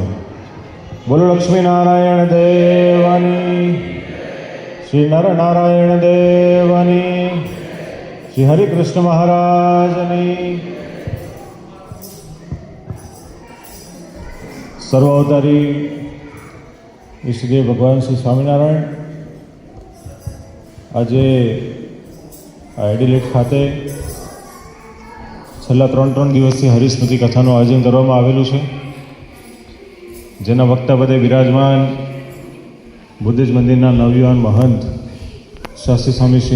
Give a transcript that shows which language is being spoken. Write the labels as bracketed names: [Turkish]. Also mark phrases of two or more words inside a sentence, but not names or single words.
[Gujarati] બોલો લક્ષ્મીનારાયણ દેવાની, શ્રી નરનારાયણ દેવાની, શ્રી હરિકૃષ્ણ મહારાજની। सर्वावतारी ઈષ્ટદેવ ભગવાન શ્રી સ્વામિનારાયણ આજે એડિલેડ ખાતે છેલ્લા 3 દિવસથી હરિસ્મૃતિ કથાનું આયોજન કરવામાં આવેલું છે, જેના વક્તા પદે વિરાજમાન બુદ્ધિસ્ટ મંદિરના નવયુવાન મહંત શાસ્ત્રી સ્વામી શ્રી